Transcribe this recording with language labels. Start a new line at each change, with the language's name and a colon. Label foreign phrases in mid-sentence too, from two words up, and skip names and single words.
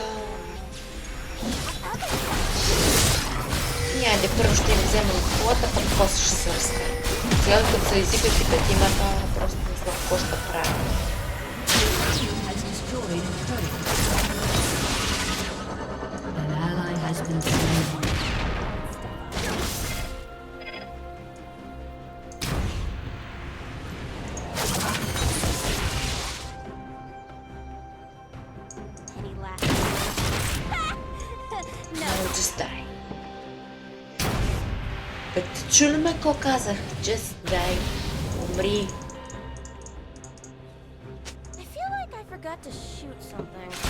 Bulgarian: Айде, първо ще им вземам колата, пък после ще се разкарам. Сега като се изикат и петимата, просто не знам какво ще правя.
English: Has destroyed a turret. An ally has been slain. any last. No. I'll just die.
Bulgarian: Бе, ти чули ме какво казах?
English: Just die.
Bulgarian: Умри.
English: I feel like I forgot to shoot something.